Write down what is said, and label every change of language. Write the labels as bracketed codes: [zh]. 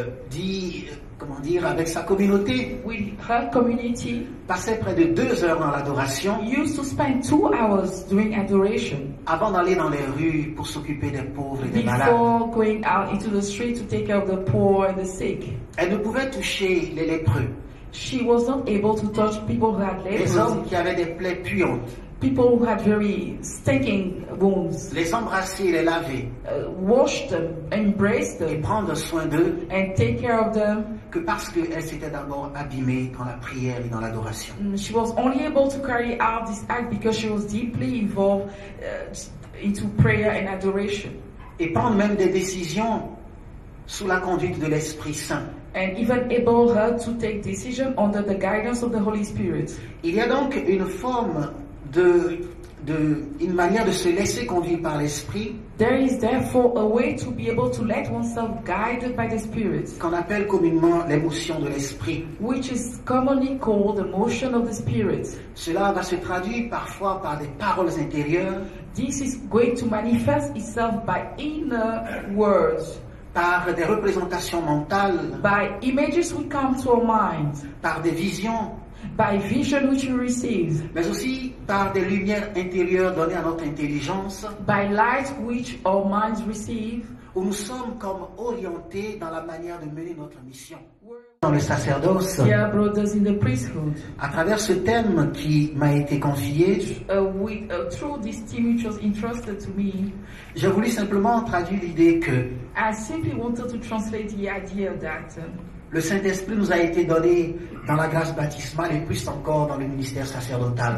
[fr] dit, comment dire, avec sa communauté, [en] with her community, [fr] passait près de 2 heures dans l'adoration [en] used to spend 2 hours during adoration [fr] avant d'aller dans les rues pour s'occuper des pauvres et des malades. [en] before going out into the street to take care of the poor and the sick. [fr] Elle ne pouvait toucher les lépreux, [en] She was not able to touch people who had [fr] les hommes [en] leprosy, [fr] qui avaient des plaies puantes, [en] people who had very stinking wounds, [fr] les embrasser, les laver [en] wash them, embrace [fr] et [en] them, [fr] prendre soin d'eux [en] and take care of them. [fr] que parce qu'elle s'était d'abord abîmée dans la prière et dans l'adoration. [en] She was only able to carry out this act because she was deeply involved into prayer and adoration, [fr] Et prendre même des décisions sous la conduite de l'Esprit Saint. [en] and even able her to take decision under the guidance of the Holy Spirit. [fr] Il y a donc une forme une manière de se laisser conduire par l'esprit, [en] there is therefore a way to be able to let oneself guided by the Spirit, [fr] qu'on appelle communément l'émotion de l'esprit. [en] which is commonly called the motion of the Spirit. [fr] Cela va se traduire parfois par des paroles intérieures, [en] This is going to manifest itself by inner words, [fr] par des représentations mentales, [en] by images which come to our minds, [fr] par des visions, [en] by vision which we receive, [fr] mais aussi par des lumières intérieures données à notre intelligence, [en] by light which our minds receive, [fr] où nous sommes comme orientés dans la manière de mener notre mission. Dans le sacerdoce, [en] dear brothers in the priesthood. [fr] à travers ce thème qui m'a été confié, [en] Through this team which was entrusted to me, [fr] j'ai voulu simplement traduire l'idée que [en] I simply wanted to translate the idea that [fr] le Saint-Esprit nous a été donné dans la grâce baptismale et plus encore dans le ministère sacerdotal.